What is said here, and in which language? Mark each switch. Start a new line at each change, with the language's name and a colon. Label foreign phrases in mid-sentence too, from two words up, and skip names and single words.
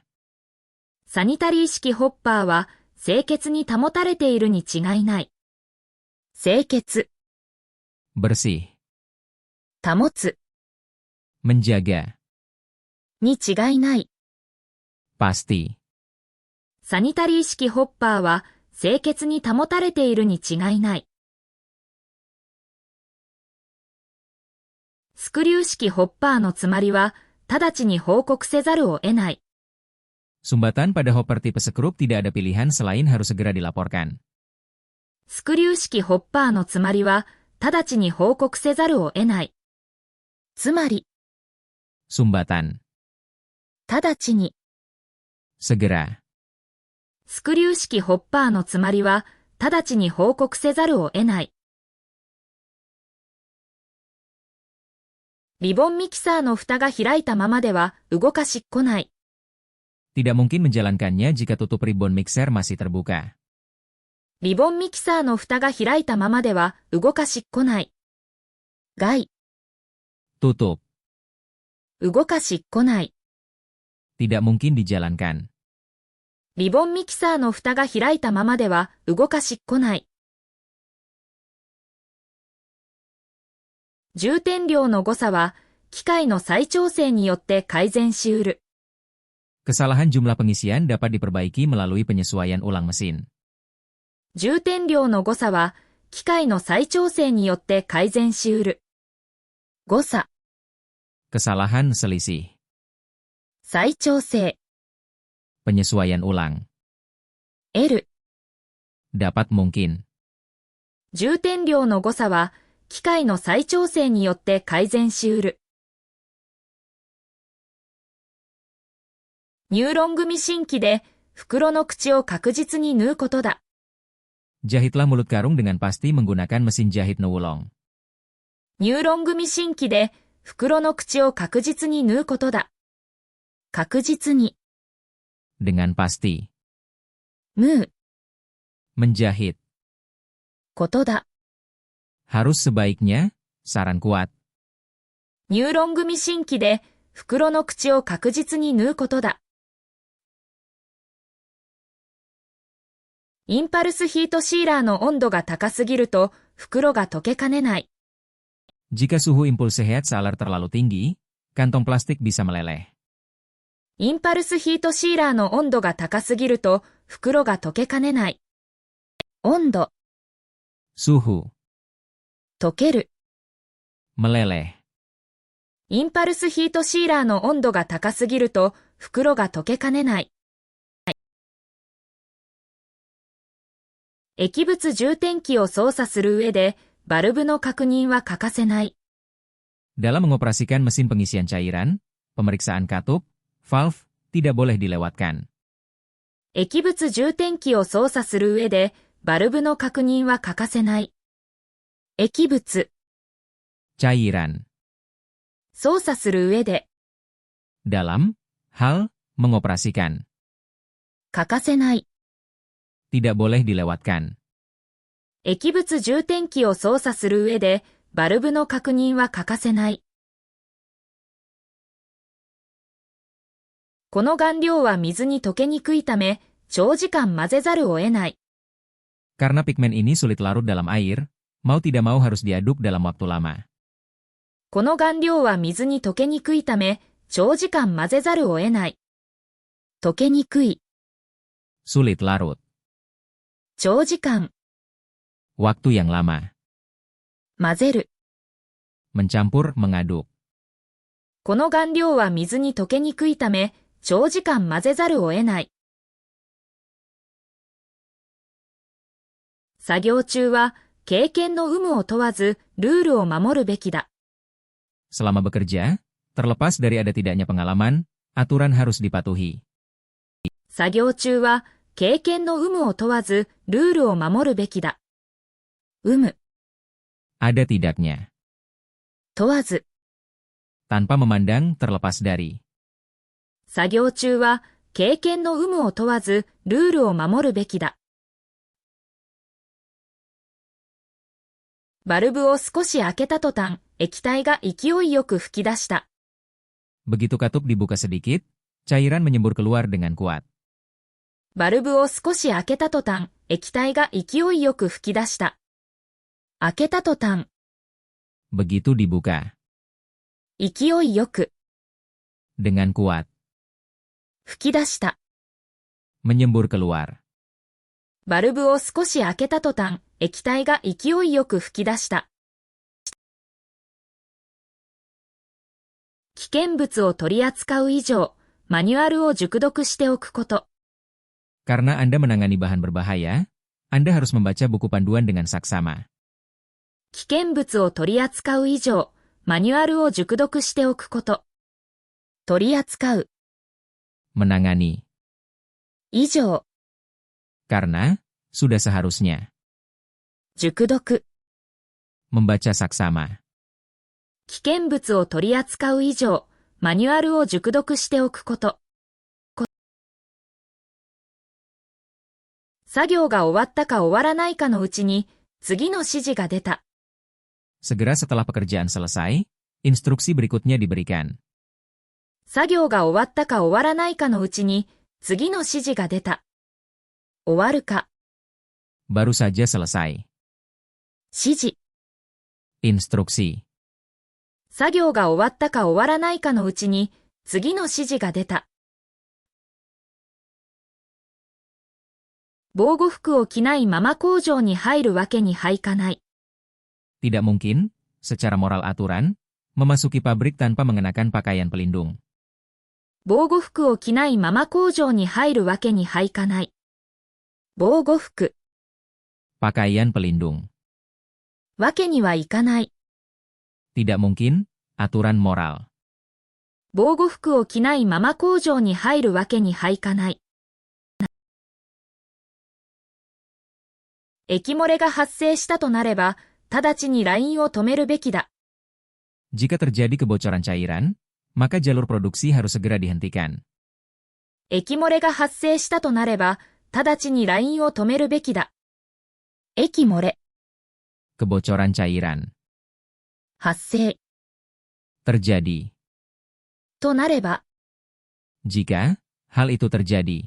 Japanese: サニタリー式ホッパーは清潔に保たれているに違いない。清潔、
Indonesian: bersih,
Japanese: 保つ
Indonesian: menjaga,
Japanese: に違いない。
Indonesian: pasti.
Japanese: サニタリー式ホッパーは清潔に保たれているに違いない。スクリュー式ホッパーの詰まりは直ちに報告せざるを得ない。
Indonesian: Sumbatan pada hopper tipe skrup tidak ada pilihan selain harus segera dilaporkan.
Japanese: スクリュー式ホッパーの詰まりは直ちに報告せざるを得ない。つまり、
Indonesian: Sumbatan,
Japanese: 直ちに。
Indonesian: segera.
Japanese: スクリュー式ホッパーの詰まりは直ちに報告せざるを得ない。リボンミキサーの蓋が開いたままでは動かしっこない。
Indonesian: Tidak mungkin menjalankannya jika tutup
English: ribon mixer
Indonesian: masih terbuka.
Japanese: リボンミキサーの蓋が開いたままでは動かしっこない。外、
Indonesian: Tutup,
Japanese: 動かしっこない。
Indonesian: tidak mungkin dijalankan.
Japanese: リボンミキサーの蓋が開いたままでは動かしっこない。充填量の誤差は機械の再調整によって改善しうる。
Indonesian: Kesalahan jumlah pengisian dapat diperbaiki melalui penyesuaian ulang mesin.
Japanese: 充填量の誤差は機械の再調整によって改善しうる。誤差、
Indonesian: Kesalahan selisih,
Japanese: 再調整、
Indonesian: penyesuaian ulang, L。 dapat mungkin.
Japanese: 充填量の誤差は機械の再調整によって改善しうる。ニューロングミシン機で袋の口を確実に縫うことだ。
Indonesian: Jahitlah mulut karung dengan pasti menggunakan mesin jahit Nuulong.
Japanese: ニューロングミシン機で袋の口を確実に縫うことだ。確実に、
Indonesian: Dengan pasti.
Japanese: 縫う
Indonesian: Menjahit.
Japanese: ことだ。
Indonesian: Harus sebaiknya, saran kuat.
Japanese: ニューロングミシン機で袋の口を確実に縫うことだ。インパルスヒートシーラーの温度が高すぎると袋が溶けかねない。
Indonesian: Jika suhu
English: impulse heat sealer
Indonesian: terlalu tinggi, kantong plastik bisa meleleh.
Japanese: インパルスヒートシーラーの温度が高すぎると袋が溶けかねない。温度、
Indonesian: Suhu,
Japanese: 溶ける。
Indonesian: meleleh.
Japanese: インパルスヒートシーラーの温度が高すぎると袋が溶けかねない。液物充填器を操作する上でバルブの確認は欠かせない。
Indonesian: Dalam mengoperasikan mesin pengisian cairan, pemeriksaan katup, valve, tidak boleh dilewatkan.
Japanese: 液物充填器を操作する上でバルブの確認は欠かせない。液物、
Indonesian: Cairan.
Japanese: 操作する上で
Indonesian: Dalam, hal, mengoperasikan.
Japanese: 欠かせない。
Indonesian: Tidak boleh dilewatkan.
Japanese: 液物充填器を操作する上でバルブの確認は欠かせない。この顔料は水に溶けにくいため、長時間混ぜざるを得ない。
Indonesian: Karena pigmen ini sulit larut dalam air, mau tidak mau harus diaduk dalam waktu lama.
Japanese: この顔料は水に溶けにくいため、長時間混ぜざるを得ない。溶けにくい、
Indonesian: Sulit larut.
Japanese: 長時間、
Indonesian: Waktu yang lama.
Japanese: 混ぜる。
Indonesian: Mencampur, mengaduk.
Japanese: この顔料は水に溶けにくいため、長時間混ぜざるを得ない。作業中は、経験の有無を問わず、ルールを守るべきだ。
Indonesian: Selama bekerja, terlepas dari ada tidaknya pengalaman, aturan harus dipatuhi.
Japanese: 作業中は、経験の有無を問わず、ルールを守るべきだ。有無、
Indonesian: Ada tidaknya.
Japanese: 問わず。
Indonesian: Tanpa memandang, terlepas dari.
Japanese: 作業中は、経験の有無を問わず、ルールを守るべきだ。バルブを少し開けた途端、液体が勢いよく吹き出した。
Indonesian: Begitu katup dibuka sedikit, cairan menyembur keluar dengan kuat.
Japanese: バルブを少し開けた途端、液体が勢いよく吹き出した。開けた途端、
Indonesian: begitu dibuka,
Japanese: 勢いよく、
Indonesian: dengan kuat,
Japanese: 吹き出した。
Indonesian: menyembur keluar,
Japanese: バルブを少し開けた途端、液体が勢いよく吹き出した。危険物を取り扱う以上、マニュアルを熟読しておくこと。
Indonesian: karena Anda menangani bahan berbahaya, Anda harus membaca buku panduan dengan saksama.
Japanese: 危険物を取り扱う以上、マニュアルを熟読しておくこと。取り扱う、
Indonesian: menangani,
Japanese: 以上、
Indonesian: karena, sudah seharusnya,
Japanese: 熟読。
Indonesian: membaca saksama,
Japanese: 危険物を取り扱う以上、マニュアルを熟読しておくこと。作業が終わったか終わらないかのうちに、次の指示が出た。
Indonesian: segera setelah pekerjaan selesai, instruksi berikutnya diberikan.
Japanese: 作業が終わったか終わらないかのうちに、次の指示が出た。終わるか、
Indonesian: baru saja selesai,
Japanese: 指示。
Indonesian: instruksi,
Japanese: 作業が終わったか終わらないかのうちに、次の指示が出た。防護服を着ないまま工場に入るわけにはいかない。
Indonesian: tidak mungkin, secara moral aturan, memasuki pabrik tanpa mengenakan pakaian pelindung.
Japanese: 防護服を着ないまま工場に入るわけにはいかない。防護服、
Indonesian: pakaian pelindung,
Japanese: わけにはいかない。
Indonesian: tidak mungkin, aturan moral.
Japanese: 防護服を着ないまま工場に入るわけにはいかない。液漏れが発生したとなれば、直ちにラインを止めるべきだ。
Indonesian: Jika terjadi kebocoran cairan, maka jalur produksi harus segera dihentikan.
Japanese: 液漏れが発生したとなれば、直ちにラインを止めるべきだ。液漏れ、
Indonesian: kebocoran cairan,
Japanese: 発生、
Indonesian: terjadi.
Japanese: となれば、
Indonesian: Jika, hal itu terjadi,